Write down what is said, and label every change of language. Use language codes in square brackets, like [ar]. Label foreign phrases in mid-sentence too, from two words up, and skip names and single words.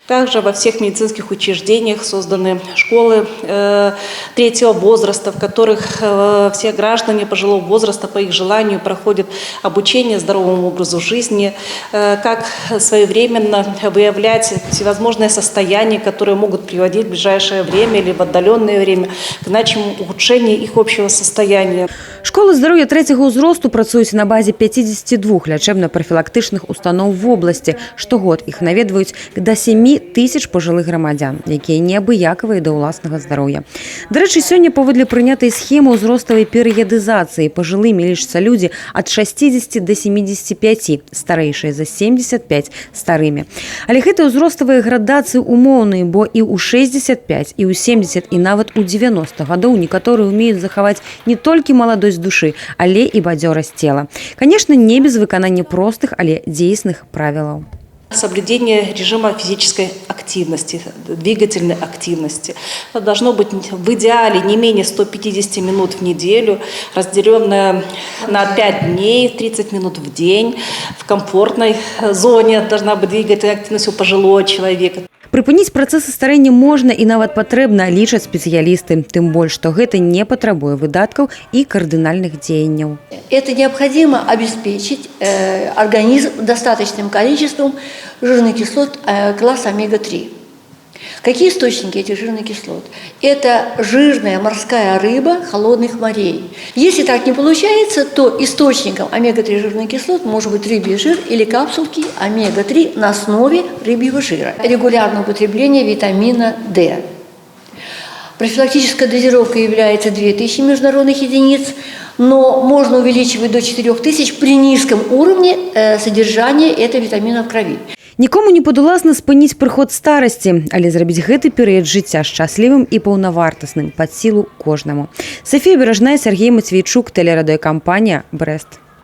[ru] Также во всех медицинских учреждениях созданы школы третьего возраста, в которых все граждане пожилого возраста по их желанию проходят обучение здоровому образу жизни, как своевременно выявлять всевозможные состояния, которые могут приводить в ближайшее время или в отдаленное время к значимому ухудшению их общего состояния. [be] Школы здароўя трэцяга ўзросту працуюць на базе 52 лячэбна-прафілактычных устаноў [ru] в области. [be] Штогод іх наведваюць да 7 тысяч пажылых грамадзян, якія неабыякавыя да ўласнага здароўя. Дарэчы, сёння паводле прынятай схемы ўзроставай перыядызацыі пажылымі лічацца людзі ад 60 до 75, старэйшыя за 75 старымі. Але гэтыя ўзроставыя градацыі умоўныя, бо і ў 65, і ў 70, і нават у 90 гадоў некаторыя умеюць захаваць не толькі маладосць душы, але і бадзёрасць цела. Конечно, не без выканання простых, але дзейсных правілаў. [ru] Соблюдение режима физической активности, двигательной активности. Это должно быть в идеале не менее 150 минут в неделю, разделенное на 5 дней, 30 минут в день. В комфортной зоне должна быть двигательная активность у пожилого человека. [be] Прыпыніць працэсы старэння можна і нават патрэбна, лічаць спецыялісты. Тым больш, што гэта не патрабуе выдаткаў і кардынальных дзеянняў. [ru] Это необходимо обеспечить организм достаточным количеством жирных кислот класса омега-3. Какие источники этих жирных кислот? Это жирная морская рыба холодных морей. Если так не получается, то источником омега-3 жирных кислот может быть рыбий жир или капсулки омега-3 на основе рыбьего жира. Регулярное употребление витамина D. Профилактическая дозировка является 2000 международных единиц, но можно увеличивать до 4000 при низком уровне содержания этого витамина в крови. [be] Нікому не падуласна спыніць прыход старасці, але зрабіць гэты перыяд жыцця шчаслівым і паўнавартасным пад сілу кожнаму. Софія Бережная, Сергей Матвейчук, тэлерадыёкампанія «Брэст».